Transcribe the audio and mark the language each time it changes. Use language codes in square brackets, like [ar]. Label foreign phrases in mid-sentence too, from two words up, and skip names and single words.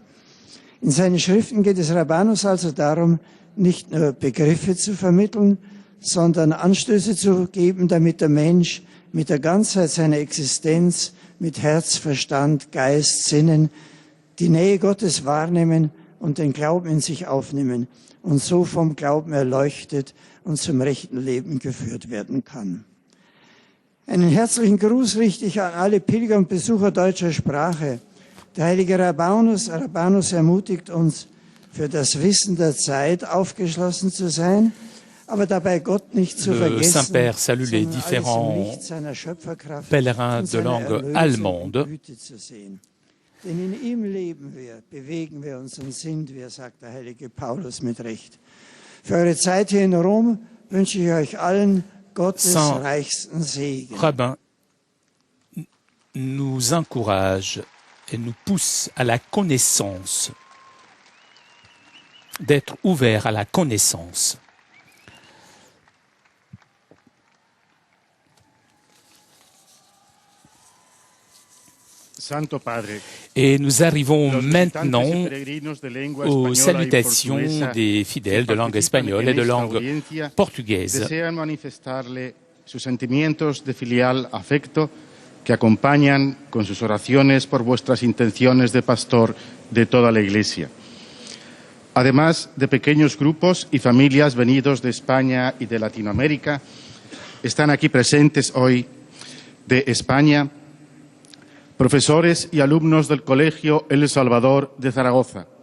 [de] In seinen Schriften geht es Rabanus also darum, nicht nur Begriffe zu vermitteln, sondern Anstöße zu geben, damit der Mensch mit der Ganzheit seiner Existenz, mit Herz, Verstand, Geist, Sinnen, die Nähe Gottes wahrnehmen und den Glauben in sich aufnehmen und so vom Glauben erleuchtet und zum rechten Leben geführt werden kann. Einen herzlichen Gruß richte ich an alle Pilger und Besucher deutscher Sprache. Der heilige Rabanus ermutigt uns, für das Wissen der Zeit aufgeschlossen zu sein, aber dabei Gott nicht zu vergessen. [fr] Le Saint-Père salue les différents pèlerins de langue allemande. [de] Denn in ihm leben wir, bewegen wir uns und sind wir, sagt der heilige Paulus mit Recht. Für eure Zeit hier in Rom wünsche ich euch allen Gottes reichsten Segen. [fr] Rabbin nous encourage et nous pousse à la connaissance, d'être ouvert à la connaissance. Et nous arrivons maintenant aux salutations des fidèles de langue espagnole et de langue portugaise. [es] Desean manifestarle sus sentimientos de filial afecto que acompañan con sus oraciones por vuestras intenciones de pastor de toda la Iglesia. Además de pequeños grupos y familias venidos de España y de Latinoamérica, están aquí presentes hoy de España profesores y alumnos del Colegio El Salvador de Zaragoza,